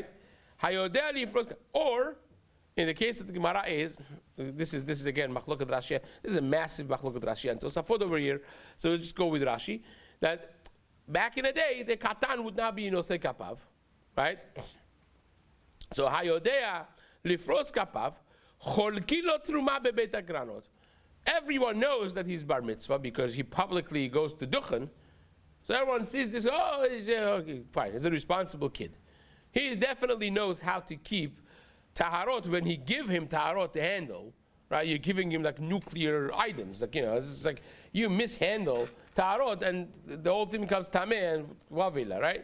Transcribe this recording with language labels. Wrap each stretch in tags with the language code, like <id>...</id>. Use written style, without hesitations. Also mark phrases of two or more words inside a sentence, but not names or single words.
<he>Hayodeh lifros,</he> <en>or in the case that the Gemara is, this is again Machloket Rashi. This is a massive Machloket Rashi and Tosafot over here. So we'll just go with Rashi that back in the day, the katan would not be</en> <he>nosei kapav,</he> <en>right?</en> <he>So hayodea lifros kapav cholki lo truma bebeit hagranot.</he> <en>Everyone knows that he's bar mitzvah because he publicly goes to duchen. So everyone sees this. Oh, he's okay, fine. He's a responsible kid. He definitely knows how to keep taharot when he give him taharot to handle. Right? You're giving him like nuclear items. Like, it's like you mishandle taharot and the whole thing becomes tameh and wavila, right?</en>